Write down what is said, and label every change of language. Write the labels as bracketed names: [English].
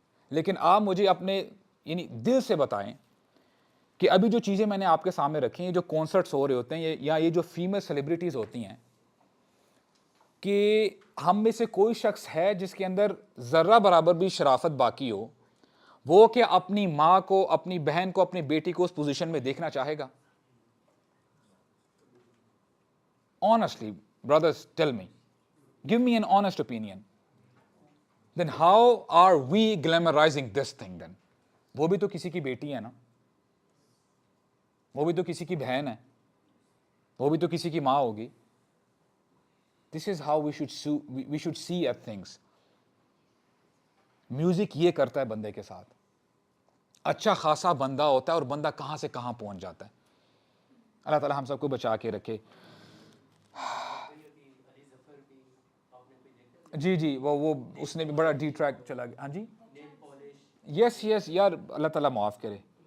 [Hindi] लेकिन आप मुझे अपने यानी दिल से बताएं कि अभी जो चीज़ें मैंने आपके सामने रखी हैं, जो कॉन्सर्ट्स हो रहे होते हैं या ये जो फीमेल सेलिब्रिटीज़ होती हैं, कि हम में से कोई शख्स है जिसके अंदर ज़र्रा बराबर भी शराफत बाकी हो, वो क्या अपनी माँ को, अपनी बहन को, अपनी बेटी को उस पोजीशन में देखना चाहेगा? [English] Honestly, brothers, tell me. Give me an honest opinion. Then how are we glamorizing this thing then? [Hindi] वो भी तो किसी की बेटी है ना, वो भी तो किसी की बहन है, वो भी तो किसी की माँ होगी. [English] This is how we should see at things. [Hindi] Music ये करता है बंदे के साथ. अच्छा खासा बंदा होता है और बंदा कहां से कहां पहुंच जाता है. अल्लाह ताला हम सबको बचा के रखे. जी जी, वो उसने भी बड़ा डी ट्रैक चला गया. हाँ जी, यस यस यार, अल्लाह ताला माफ़ करे.